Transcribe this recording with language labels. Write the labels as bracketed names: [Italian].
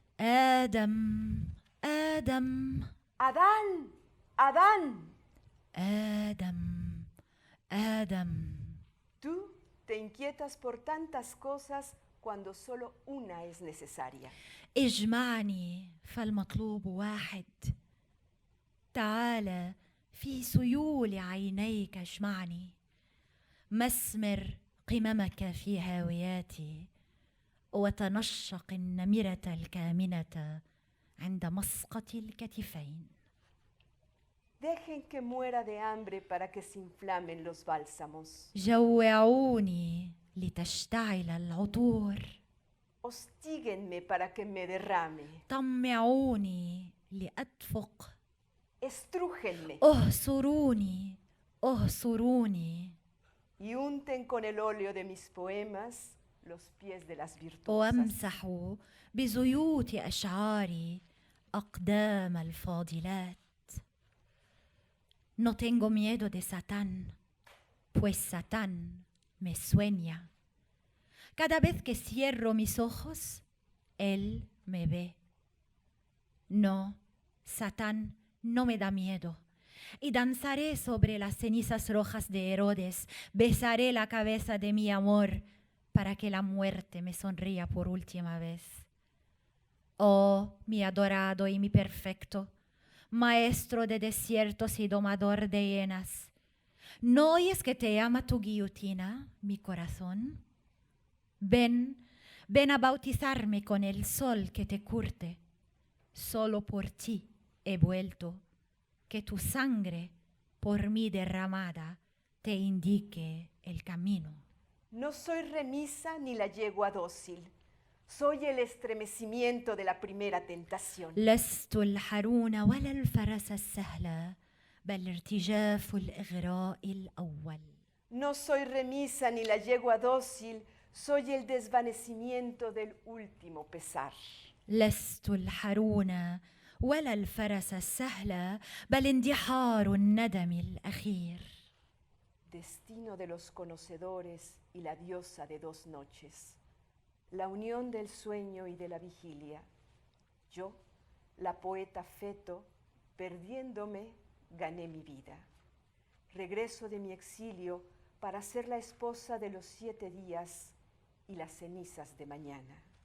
[Arabic] آدم آدم [Spanish] Adán, Adán. [Arabic] آدم آدم. [Spanish] Tú te inquietas por tantas cosas cuando solo una es necesaria. [Arabic] اجمعني فالمطلوب واحد. تعال في سيول عينيك اجمعني. مسمر قممك في هاوياتي وتنشق النمرة الكامنة عند مسقط الكتفين. [Spanish] Dejen que muera de hambre para que se inflamen los bálsamos. [Arabic] جوعوني لتشتعل العطور. [Spanish] Hostíguenme para que me derrame. [Arabic] طمعوني لأدفق. [Spanish] Estrújenme [Arabic] اهصروني اهصروني. [Spanish] y unten con el óleo de mis poemas los pies de las virtuosas. [Arabic] وامسح بزيوت أشعاري أقدام الفاضلات. [Spanish] No tengo miedo de Satán, pues Satán me sueña. Cada vez que cierro mis ojos, él me ve. No, Satán no me da miedo. Y danzaré sobre las cenizas rojas de Herodes, besaré la cabeza de mi amor para que la muerte me sonría por última vez. Oh, mi adorado y mi perfecto, maestro de desiertos y domador de hienas, ¿no oyes que te llama tu guillotina, mi corazón? Ven, ven a bautizarme con el sol que te curte. Solo por ti he vuelto, que tu sangre, por mí derramada, te indique el camino. No soy remisa ni la yegua dócil. Soy el estremecimiento de la primera tentación. [Arabic] لست الحرون ولا الفرس السهلة بل ارتجاف الإغراء الأول. [Spanish] No soy remisa ni la yegua dócil, soy el desvanecimiento del último pesar. [Arabic] لست الحرون ولا الفرس السهلة بل اندحار الندم الأخير. [Spanish] Destino de los conocedores y la diosa de dos noches. La unión del sueño y de la vigilia. Yo, la poeta feto, perdiéndome, gané mi vida. Regreso de mi exilio para ser la esposa de los 7 días y las cenizas de mañana.